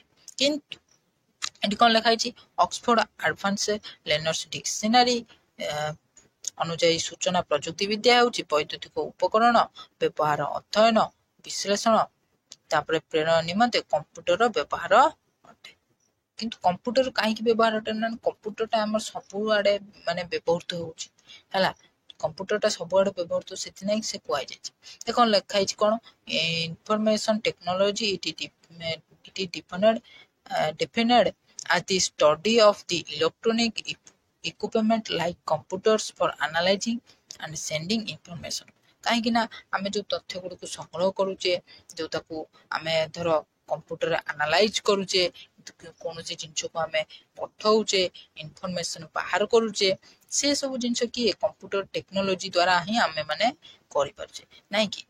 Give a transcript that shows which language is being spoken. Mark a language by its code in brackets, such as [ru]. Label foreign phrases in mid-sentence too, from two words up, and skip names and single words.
[or] କିନ୍ତୁ ଏଠି କଣ ଲେଖା ହେଇଛି, ଅକ୍ସଫୋର୍ଡ ଆଡଭାନ୍ସ ଲେର୍ନର୍ସ ଡିକ୍ସନାରୀ ଅନୁଯାୟୀ ସୂଚନା ପ୍ରଯୁକ୍ତି ବିଦ୍ୟା ହେଉଛି ବୈଦ୍ୟୁତିକ ଉପକରଣ ବ୍ୟବହାର, ଅଧ୍ୟୟନ, ବିଶ୍ଳେଷଣ, ତାପରେ ପ୍ରେରଣ ନିମନ୍ତେ କମ୍ପ୍ୟୁଟର ବ୍ୟବହାର ଅଟେ। କିନ୍ତୁ କମ୍ପ୍ୟୁଟର କାହିଁକି ବ୍ୟବହାର ଅଟେ, ନା କମ୍ପ୍ୟୁଟରଟା ଆମର ସବୁଆଡେ ମାନେ ବ୍ୟବହୃତ ହଉଛି। ହେଲା, କମ୍ପ୍ୟୁଟରଟା ସବୁଆଡେ ବ୍ୟବହୃତ, ସେଥିପାଇଁ ସେ କୁହାଯାଇଛି। ଏ କଣ ଲେଖା ହେଇଛି, କଣ [en] information technology it is defined as the study of the electronic equipment like computers for analyzing and sending information [or] କାହିଁକି ନା ଆମେ ଯୋଉ ତଥ୍ୟ ଗୁଡ଼ିକୁ ସଂଗ୍ରହ କରୁଛେ ଯୋଉ ତାକୁ ଆମେ ଧର କମ୍ପ୍ୟୁଟରରେ ଆନାଲାଇଜ କରୁଛେ କୌଣସି ଜିନିଷକୁ ଆମେ ପଠଉଛେ ଇନଫର୍ମେସନ ବାହାର କରୁଛେ ସେ ସବୁ ଜିନିଷ କିଏ [en] computer technology [or] ଦ୍ୱାରା ହିଁ ଆମେ ମାନେ କରିପାରୁଛେ ନାଇଁ କି